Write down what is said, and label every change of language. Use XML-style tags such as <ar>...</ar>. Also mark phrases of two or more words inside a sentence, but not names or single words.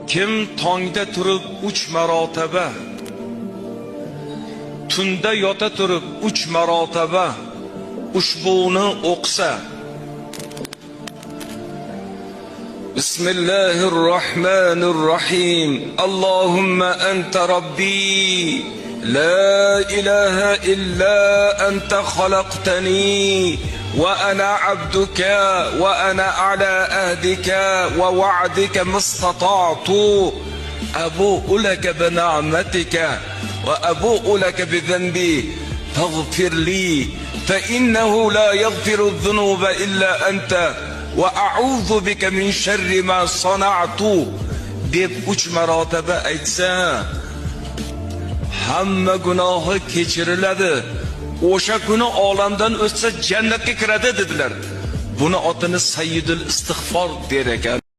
<uz>Kim tongda turib 3 marotaba, tunda yota turib 3 marotaba ushbuni o'qisa.</uz> <ar>بسم الله الرحمن الرحيم. اللهم أنت ربي, لا إله إلا أنت خلقتني وأنا عبدك و أنا على عهدك ووعدك ما استطعت أبوء لك بنعمتك وأبوء لك بذنبي فاغفر لي فإنه لا يغفر الذنوب إلا أنت وأعوذ بك من شر ما صنعت</ar> <uz>deb 3 marotaba aytsa, hamma gunohi kechiriladi. O'sha kuni olamdan o'tsa jannatga kiradi dedilar. Buni otini Sayyidul Istig'for der ekan.</uz>